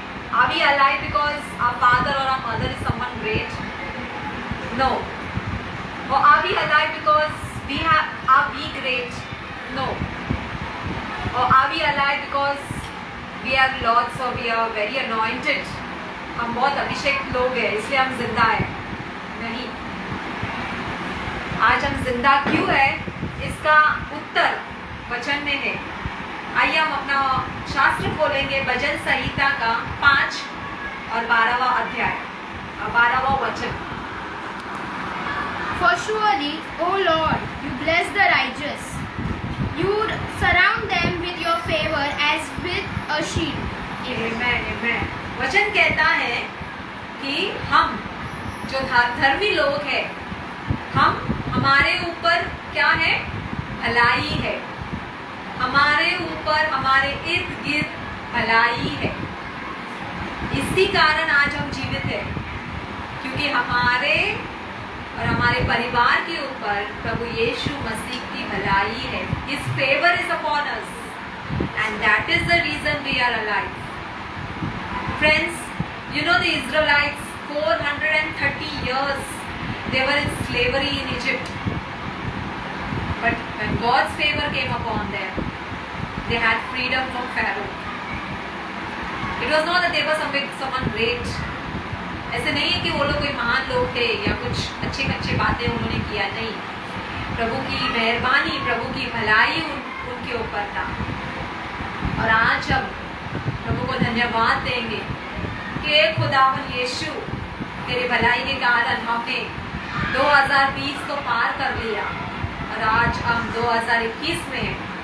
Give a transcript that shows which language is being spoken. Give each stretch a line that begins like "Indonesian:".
English: Are we alive because our father or our mother is someone great? No. Or are we alive because are we great? No. Or are we alive because we are lords or we are very anointed?
Hindi: हम बहुत अभिषेक लोग हैं इसलिए हम जिंदा हैं? नहीं. आज हम जिंदा क्यों है इसका उत्तर वचन में है. आइए हम अपना शास्त्र खोलेंगे भजन संहिता का 5 और 12वां अध्याय 12वां वचन.
English: For surely, O Lord, you bless the righteous. You surround them with your favor as with a shield. Amen, amen.
Hindi: वचन कहता है कि हम जो धर्मी लोग हैं, हमारे ऊपर क्या है? भलाई है. हमारे ऊपर हमारे इर्द गिर्द भलाई है. इसी कारण आज हम जीवित हैं, क्योंकि हमारे और हमारे परिवार के ऊपर प्रभु यीशु मसीह की भलाई है.
English: His favor is upon us, and that is the reason we are alive. Friends, you know the Israelites 430 years they were in slavery in Egypt. But when God's favor came upon them, they had freedom from Pharaoh. It was not that they were someone great.
Hindi: ऐसे नहीं है कि वो लोग कोई महान लोग थे या कुछ अच्छी बातें उन्होंने किया. नहीं. प्रभु की मेहरबानी, प्रभु की भलाई उनके ऊपर था. और आज हम प्रभु को धन्यवाद देंगे कि खुदावन यीशु तेरी भलाई के कारण हमने 2020 को पार कर लिया और आज हम 2021 में हैं.